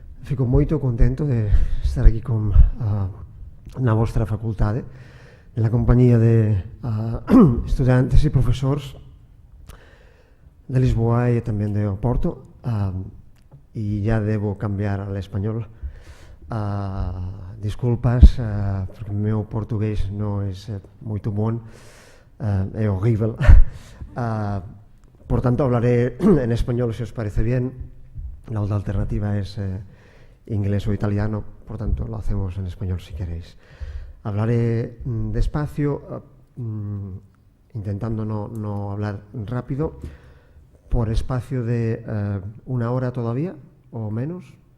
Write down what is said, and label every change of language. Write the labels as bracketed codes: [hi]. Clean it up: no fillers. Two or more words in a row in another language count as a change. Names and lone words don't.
[gl] Fico moito contento de estar aquí na vostra facultade, na compañía de estudantes e profesores de Lisboa e tamén de Oporto, e [es] ya debo cambiar al español. [gl] Disculpas, porque o meu portugués non é moito bon, é horrível. [es] Por tanto, hablaré en español si os parece bien. La otra alternativa es inglés o italiano, por tanto lo hacemos en español si queréis. Hablaré despacio, intentando no hablar rápido, por espacio de 1 hora todavía o menos.